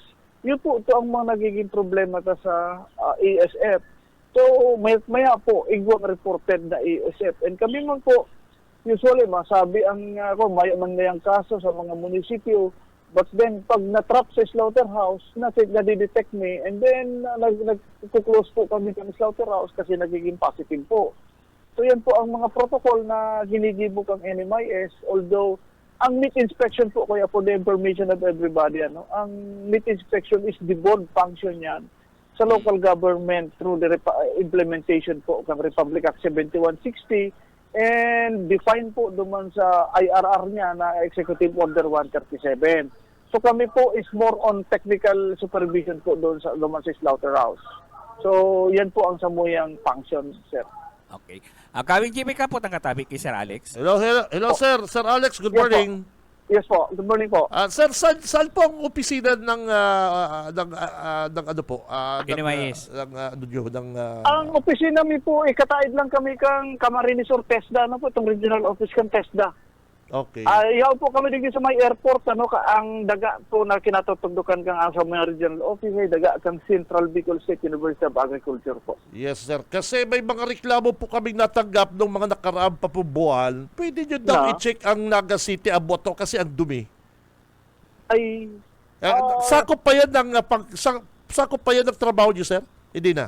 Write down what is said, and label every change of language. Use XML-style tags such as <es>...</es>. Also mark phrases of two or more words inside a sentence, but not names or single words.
<tl>Yun po, ito ang mga nagiging problema ta sa ASF.</tl> <bik>So, maya po, igwang reported na ASF. And kami man po, usually, masabi ang may mangyayang kaso sa mga munisipyo,</bik> <en>but then</en> <bik>pag na-trap sa slaughterhouse, nadidetect me, and then nag-close po kami ng slaughterhouse kasi nagiging positive po. So yan po ang mga protocol na ginigibo kang NMIS, although ang meat inspection po, kaya</bik> <en>for the information of everybody,</en> <bik>ang meat inspection is</bik> <en>the board function</en> <bik>yan sa local government through the implementation po ng Republic Act 7160, and define po duman sa IRR niya na Executive Order 137. So kami po is more on</bik> <en>technical supervision</en> <bik>po doon sa duman sa slaughterhouse. So yan po ang samuyang function, sir.</bik> <en>Okay.</en> <bik>Kawing GP ka po katabi kay Sir Alex.</bik> <en>Hello, sir. Sir Alex, good Yes, morning. Yes po. Good morning po.</en> <tl>Sir, saan po ang opisina ng ano po? NMIS.</tl> <bik>Ang opisina mi po, ikataid lang kami kang Camarines or TESDA, itong</bik> <en>regional office</en> <bik>kang TESDA.</bik> <en>Okay.</en> <bik>Yaw po kami dito sa may airport, ang daga po na kinatutugdukan kang sa mga</bik> <en>regional office,</en> <bik>ay daga kang Central Bicol State University of Agriculture po.</bik> <en>Yes, sir.</en> <tl>Kasi may mga reklamo po kaming natanggap ng mga nakaraang pa po buwan. Pwede nyo daw i-check ang Naga City Aboto kasi ang dumi. Ay, sakop pa yan sakop pa yan ng trabaho nyo, sir? Hindi na.</tl>